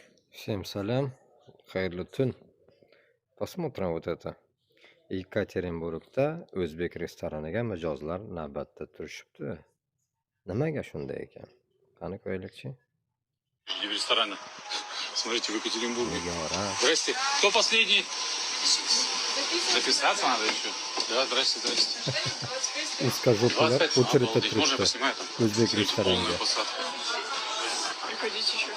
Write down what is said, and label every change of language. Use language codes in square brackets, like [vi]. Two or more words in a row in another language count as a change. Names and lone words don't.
[ru] Всем салям, [uz] хайрлы түн. [ru] Посмотрим вот это. [uz] Yekaterinburgda o'zbek restoraniga mijozlar navbatda turishibdi. Nimaga shunday ekan? Qani ko'raylikchi. [ru] И в ресторане. Смотрите, в Екатеринбурге. Nigora. Здрасте. Кто последний? Записаться надо еще. Да, здрасте, здрасте. Узкожопыlar 25. очередda Обалдеть. Можно я [uz] turibdi [ru] поснимаю там? [uz] o'zbek [ru] Смотрите, полная [uz] restoraniga. [ru] посадка. Приходите еще.